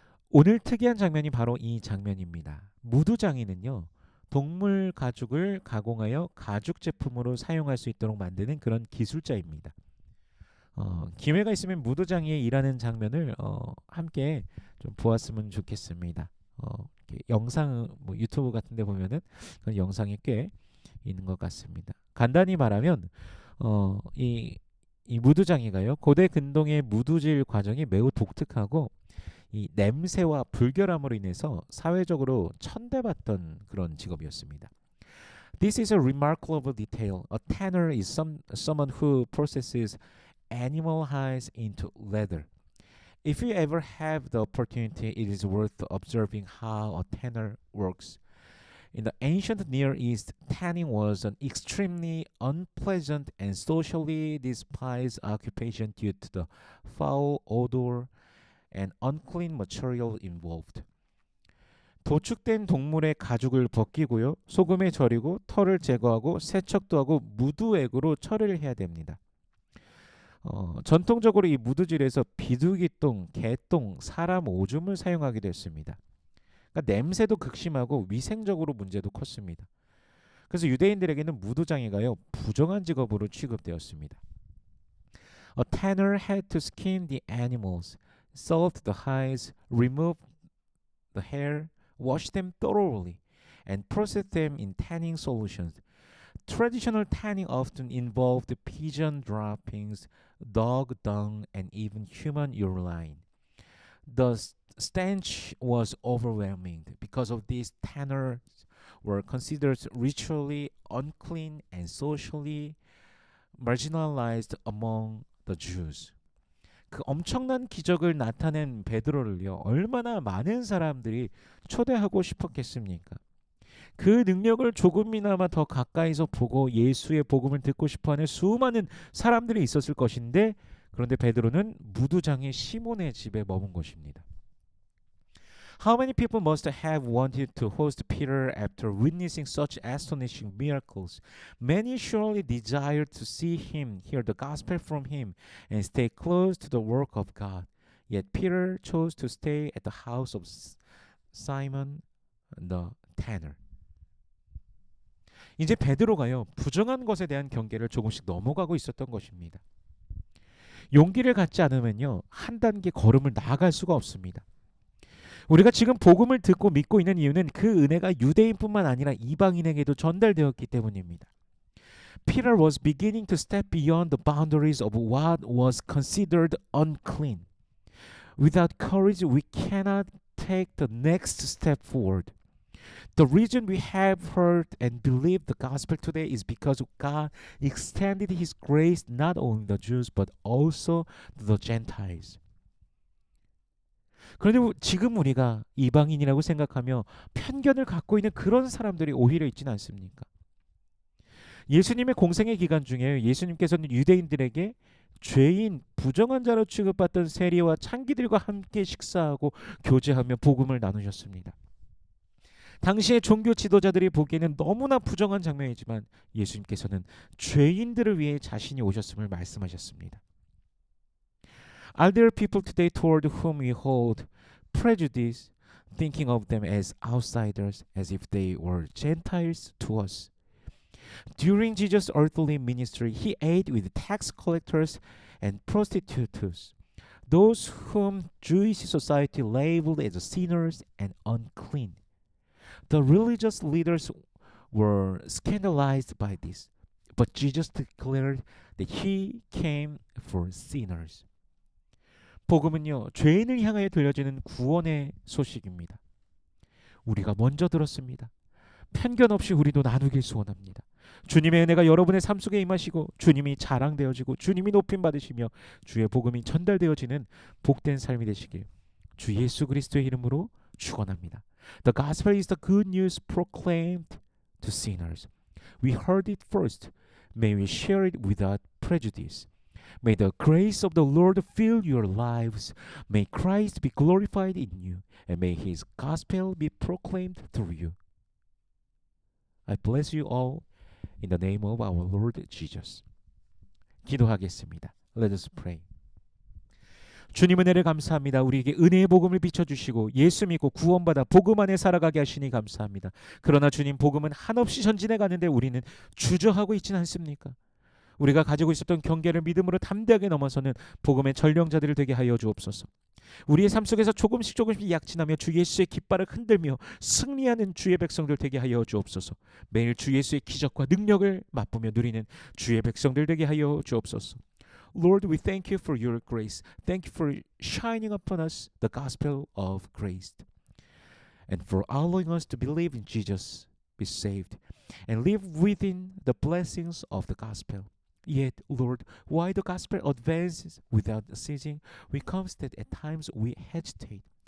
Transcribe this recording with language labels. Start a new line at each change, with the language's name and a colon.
Korean: 오늘 특이한 장면이 바로 이 장면입니다. 무두장이는요, 동물 가죽을 가공하여 가죽 제품으로 사용할 수 있도록 만드는 그런 기술자입니다. 기회가 있으면 무도장에 일하는 장면을 함께 좀 보았으면 좋겠습니다. 영상 뭐 유튜브 같은 데 보면은 그런 영상이 꽤 있는 것 같습니다. 간단히 말하면 이 무두장이가요, 고대 근동의 무두질 과정이 매우 독특하고 이 냄새와 불결함으로 인해서 사회적으로 천대받던 그런 직업이었습니다.
English: This is a remarkable detail. A tanner is someone who processes animal hides into leather. If you ever have the opportunity, it is worth observing how a tanner works. In the ancient Near East, tanning was an extremely unpleasant and socially despised occupation due to the foul odor and unclean material involved.
Korean: 도축된 동물의 가죽을 벗기고요, 소금에 절이고 털을 제거하고 세척도 하고 무두액으로 처리를 해야 됩니다. 전통적으로 이 무두질에서 비둘기똥, 개똥, 사람 오줌을 사용하기도 했습니다. 그러니까 냄새도 극심하고 위생적으로 문제도 컸습니다. 그래서 유대인들에게는 무두장이가요, 부정한 직업으로 취급되었습니다.
English: A tanner had to skin the animals, salt the hides, remove the hair, wash them thoroughly, and process them in tanning solutions. Traditional tanning often involved pigeon droppings, dog dung, and even human urine. The stench was overwhelming. Because of this, tanners were considered ritually unclean and socially marginalized among the Jews.
Korean: 그 엄청난 기적을 나타낸 베드로를요, 얼마나 많은 사람들이 초대하고 싶었겠습니까? 그 능력을 조금이나마 더 가까이서 보고 예수의 복음을 듣고 싶어하는 수많은 사람들이 있었을 것인데, 그런데 베드로는 무두장의 시몬의 집에 머문 것입니다.
English: How many people must have wanted to host Peter after witnessing such astonishing miracles? Many surely desired to see him, hear the gospel from him, and stay close to the work of God. Yet Peter chose to stay at the house of Simon the tanner.
Korean: 이제 베드로가요, 부정한 것에 대한 경계를 조금씩 넘어가고 있었던 것입니다. 용기를 갖지 않으면요, 한 단계 걸음을 나아갈 수가 없습니다. 우리가 지금 복음을 듣고 믿고 있는 이유는 그 은혜가 유대인뿐만 아니라 이방인에게도 전달되었기 때문입니다.
English: Peter was beginning to step beyond the boundaries of what was considered unclean. Without courage, we cannot take the next step forward. The reason we have heard and believed the gospel today is because God extended His grace not only to the Jews but also to the Gentiles.
Korean: 그런데 지금 우리가 이방인이라고 생각하며 편견을 갖고 있는 그런 사람들이 오히려 있지는 않습니까? 예수님의 공생의 기간 중에 예수님께서는 유대인들에게 죄인, 부정한 자로 취급받던 세리와 창기들과 함께 식사하고 교제하며 복음을 나누셨습니다. 당시의 종교 지도자들이 보기에는 너무나 부정한 장면이지만 예수님께서는 죄인들을 위해 자신이 오셨음을 말씀하셨습니다.
English: Are there people today toward whom we hold prejudice, thinking of them as outsiders, as if they were Gentiles to us? During Jesus' earthly ministry, he ate with tax collectors and prostitutes, those whom Jewish society labeled as sinners and unclean. The religious leaders were scandalized by this, but Jesus declared that he came for sinners.
Korean: 복음은요, 죄인을 향하여 들려지는 구원의 소식입니다. 우리가 먼저 들었습니다. 편견 없이 우리도 나누길 소원합니다. 주님의 은혜가 여러분의 삶 속에 임하시고 주님이 자랑되어지고 주님이 높임 받으시며 주의 복음이 전달되어지는 복된 삶이 되시길 주 예수 그리스도의 이름으로 축원합니다.
English: The gospel is the good news proclaimed to sinners. We heard it first. May we share it without prejudice. May the grace of the Lord fill your lives. May Christ be glorified in you. And may His gospel be proclaimed through you. I bless you all in the name of our Lord Jesus.
Korean: 기도하겠습니다.
English: Let us pray.
Korean: 주님 은혜를 감사합니다. 우리에게 은혜의 복음을 비춰주시고 예수 믿고 구원받아 복음 안에 살아가게 하시니 감사합니다. 그러나 주님 복음은 한없이 전진해 가는데 우리는 주저하고 있지는 않습니까? 우리가 가지고 있었던 경계를 믿음으로 담대하게 넘어서는 복음의 전령자들을 되게 하여 주옵소서. 우리의 삶 속에서 조금씩 약진하며 주 예수의 깃발을 흔들며 승리하는 주의 백성들 되게 하여 주옵소서. 매일 주 예수의 기적과 능력을 맛보며 누리는 주의 백성들 되게 하여 주옵소서.
English: Lord, we thank you for your grace. Thank you for shining upon us the gospel of grace and for allowing us to believe in Jesus, be saved, and live within the blessings of the gospel. Yet, Lord, while the gospel advances without ceasing, we constate at times we hesitate.